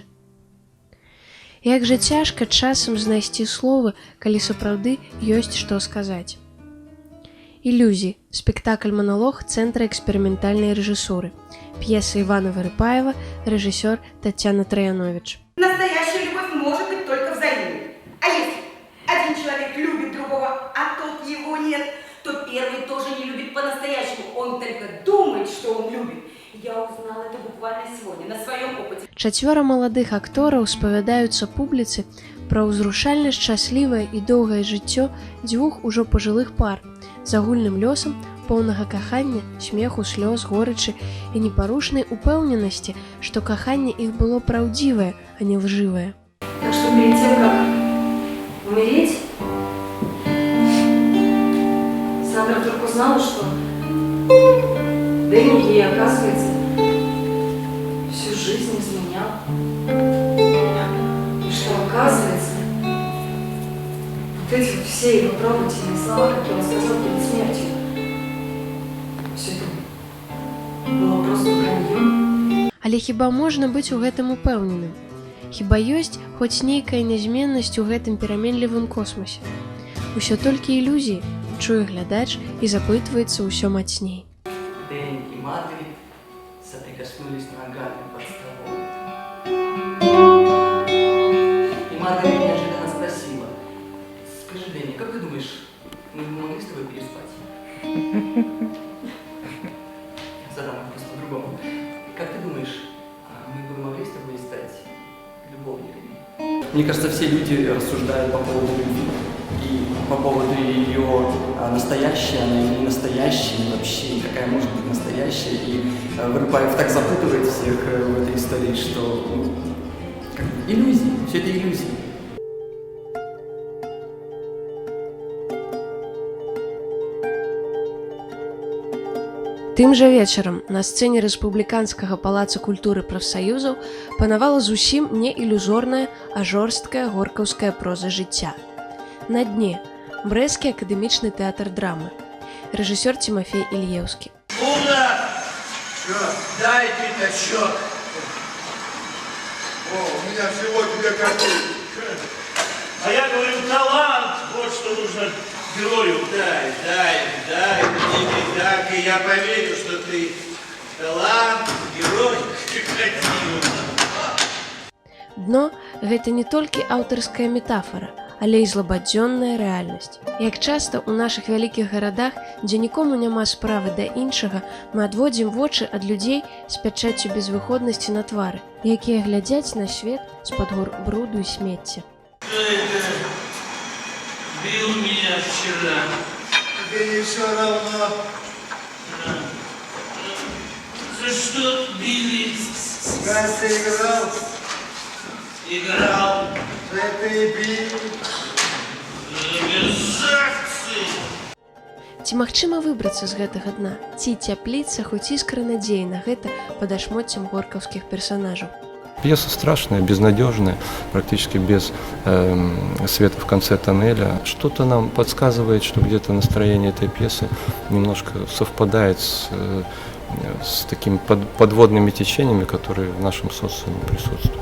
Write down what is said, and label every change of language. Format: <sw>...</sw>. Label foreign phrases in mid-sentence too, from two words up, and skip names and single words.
<be>Як жа цяжка часам знайсці словы, калі сапраўды ёсць што сказаць. Ілюзіі. Спектакль-маналог Цэнтра эксперыментальнай рэжысуры. П'еса Івана Вырыпаева, рэжысёр Татьяна Траянович.</be> <ru>Настоящая любовь может быть только взаимной. А если один человек любит другого, а тот его нет, то первый тоже не любит по-настоящему. Он только думает, что он любит. Я узнала это буквально сегодня на своем опыте.</ru> <be>4 маладых актораў спавядаюцца публіцы пра ўзрушальна шчаслівае і доўгае жыццё дзвюх ужо пажылых пар з агульным лёсам, поўнага кахання, смеху, слёз, горычы і непарушнай упэўненасці, што каханне іх было праўдзівае, а не лжывае.</be> <ru>Так что перед тем, как умереть, Сандра вдруг узнала, что Дэнни ей, оказывается, всю жизнь изменял. И что, оказывается, вот эти вот все его трогательные слова, которые он сказал перед смертью, все это было просто враньем.</ru> <be>Але хіба можна быць у гэтым упэўненым? Хіба ёсць хоць нейкая нязменнасць у гэтым пераменлівым космосе? Усё толькі ілюзіі, чуе глядач і запытваецца ўсё мацней.</be> <ru>Дэнни и Мадрид соприкоснулись ногами под столом. И Мадрид неожиданно спросила: «Скажи, Дэнни, как ты думаешь, мы бы могли с тобой переспать?» Я задам вопрос по-другому. Как ты думаешь, мы бы могли с тобой стать любовниками? Мне кажется, все люди рассуждают по поводу любви. И по поводу ее настоящей, она или не настоящая, и вообще какая может быть настоящая. И Вырыпаев так запутывает всех в этой истории, что иллюзии, все это иллюзии.</ru> <be>Тым жа вечарам на сцэне рэспубліканскага палаца культуры прафсаюзаў панавала зусім не ілюзорная, а жорсткая горкаўская проза жыцця. На дне Брэсцкі акадэмічны тэатр драмы. Рэжысёр Тимофей Ильеўскі.</be> <ru>Куда? Что? Дай пятачок. О, у меня всего тебе какой. А я говорю, талант. Вот что нужно герою. Дай. И так, и я поверю, что ты талант, герой, красивый.</ru> <be>Дно – гэта не толькі аўтарская метафора, але і злабадзённая рэальнасць. Як часта ў нашых вялікіх гарадах, дзе нікому няма справы да іншага, мы адводзім вочы ад людзей з пячаццю безвыходнасці на твары, якія глядзяць на свет з-пад гор бруду і смецця.</be> <ru>Бил меня вчера. Тебе не все равно. За что били? Раз ты играл, Играл. за это и били. Мерзавцы.</ru> <be>Ці магчыма выбрацца з гэтага дна? Ці цяпліцца хоць іскра надзеі на гэта пад ашмоццем горкаўскіх персонажаў?</be> <ru>Пьеса страшная, безнадежная, практически без света в конце тоннеля. Что-то нам подсказывает, что где-то настроение этой пьесы немножко совпадает с такими подводными течениями, которые в нашем социуме присутствуют.</ru>